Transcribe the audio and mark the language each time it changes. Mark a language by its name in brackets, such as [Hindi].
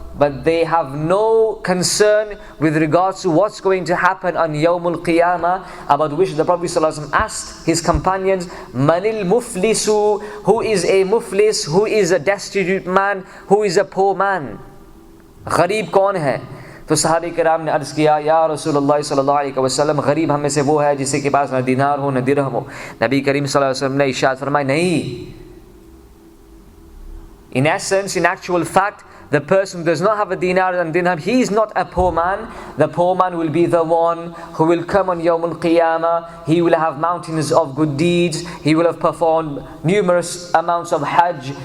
[English] But they have no concern with regards to what's going to happen on Yawmul Qiyamah, about which the Prophet ﷺ asked his companions, [Arabic] Manil Muflisu, [English] who is a muflis, who is a destitute man, who is a poor man? [Urdu] غریب کون ہے؟ تو صحابہ کرام نے عرض کیا، یا رسول اللہ صلی اللہ علیہ وسلم، غریب ہم میں سے وہ ہے جس کے پاس نہ دینار ہو نہ درہم ہو. نبی کریم صلی اللہ علیہ وسلم نے ارشاد فرمایا، نہیں. [English] In essence, in actual fact, the person who does not have a dinar and dirham, he is not a poor man. The poor man will be the one who will come on Yawm al-Qiyamah. He will have mountains of good deeds. He will have performed numerous amounts of Hajj.